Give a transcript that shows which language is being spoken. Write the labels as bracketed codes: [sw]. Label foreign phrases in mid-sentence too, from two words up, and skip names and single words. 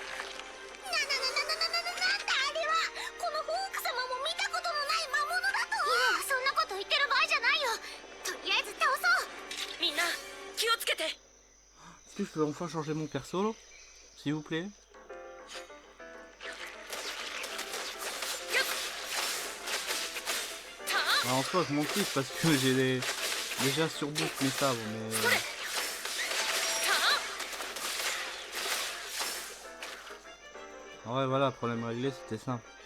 [ja] なんだあれは。このホーク様も見たことのない魔物だと。気をつけて。 [fr] Est-ce que je peux enfin changer mon perso, s'il vous plaît? Alors, en soi, je m'en fiche parce que j'ai déjà surboost mes sabres, mais... Ouais, voilà, problème réglé, c'était simple.